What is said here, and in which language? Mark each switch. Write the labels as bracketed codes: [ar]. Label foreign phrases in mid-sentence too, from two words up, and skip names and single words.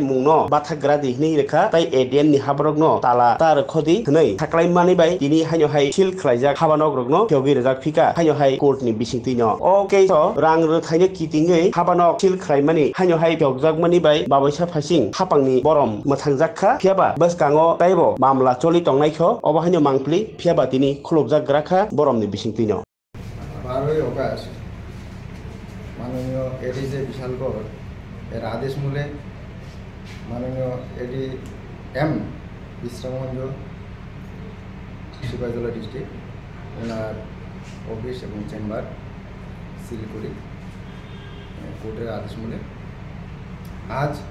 [trp] मुंनो बाथाग्रा दिहनै रेखा ताइ एडीएम नि हाबारग न ताला तार खदि हनै साख्लाय मानि बाय दिनि हायनोहाय सिल खलायजाक हाबानग रगनो थेवगि रजाक फिका हायनोहाय कोर्ट नि बिसिंति न ओके रां रोथायनो कितिङै हाबानक सिल खलायमानि हायनोहाय बेवजाकमानि बाय बावैसा फासिं हापांनि बरम मोथांजाखा फियाबा बसकाङो ताइबो मामला चलि तंनायखौ अबाहायनो मांप्लि फियाबा दिनि खुलबजाकग्राखा बरमनि बिसिंति न [bn] 12 অগাস্ট মাননীয় এডিজে বিশালগড় এর আদেশ মূলে মাননীয় এডি এম বিশ্রামগঞ্জ সিপাহীজলা ডিস্ট্রিক্ট ওনার অফিস এবং চেম্বার সিল করি কোর্টের আদেশ মূলে আজ